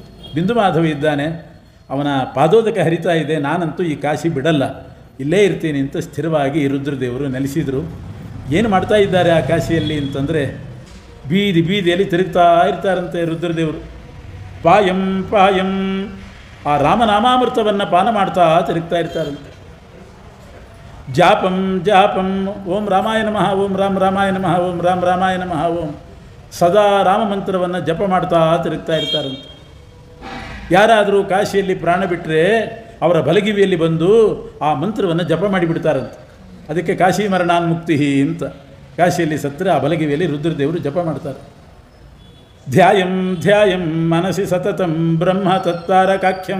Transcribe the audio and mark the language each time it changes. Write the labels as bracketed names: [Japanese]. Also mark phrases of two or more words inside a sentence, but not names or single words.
[Kannada] ಬಿಂದು ಮಾಧವ ಇದ್ದಾನೆ, ಅವನ ಪಾದೋದಕ ಹರಿತಾ ಇದೆ, ನಾನಂತೂ ಈ ಕಾಶಿ ಬಿಡಲ್ಲ, ಇಲ್ಲೇ ಇರ್ತೀನಿ ಅಂತ ಸ್ಥಿರವಾಗಿ ರುದ್ರದೇವರು ನೆಲೆಸಿದರು. ಏನು ಮಾಡ್ತಾ ಇದ್ದಾರೆ ಆ ಕಾಶಿಯಲ್ಲಿ ಅಂತಂದರೆ ಬೀದಿಯಲ್ಲಿ ತಿರುಗ್ತಾ ಇರ್ತಾರಂತೆ ರುದ್ರದೇವರು. [Sanskrit] ಪಾಯಂ ಪಾಯಂ [Kannada] ಆ ರಾಮನಾಮಾಮೃತವನ್ನು ಪಾನ ಮಾಡ್ತಾ ತಿರುಗ್ತಾ ಇರ್ತಾರಂತೆ. [Sanskrit] ಜಾಪಂ ಜಾಪಂ ಓಂ ರಾಮಾಯ ನಮಃ, ಓಂ ರಾಮಾಯ ನಮಃ, ಓಂ ರಾಮಾಯ ನಮಃ, [Kannada] ಓಂ ಸದಾ ರಾಮ ಮಂತ್ರವನ್ನು ಜಪ ಮಾಡ್ತಾ ತಿರುಗ್ತಾ ಇರ್ತಾರಂತೆ. ಯಾರಾದರೂ ಕಾಶಿಯಲ್ಲಿ ಪ್ರಾಣ ಬಿಟ್ಟರೆ ಅವರ ಬಲಗಿವಿಯಲ್ಲಿ ಬಂದು ಆ ಮಂತ್ರವನ್ನು ಜಪ ಮಾಡಿಬಿಡ್ತಾರಂತೆ. ಅದಕ್ಕೆ ಕಾಶಿ ಮರಣಾನ್ಮುಕ್ತಿ ಅಂತ. ಕಾಶಿಯಲ್ಲಿ ಸತ್ತರೆ ಆ ಬಲಗಿವಿಯಲ್ಲಿ ರುದ್ರದೇವರು ಜಪ ಮಾಡ್ತಾರೆ. [Sanskrit] ಧ್ಯಾಯಂ ಧ್ಯಾಯಂ ಮನಸಿ ಸತತಂ ಬ್ರಹ್ಮ ತತ್ತಾರಕಾಖ್ಯಂ.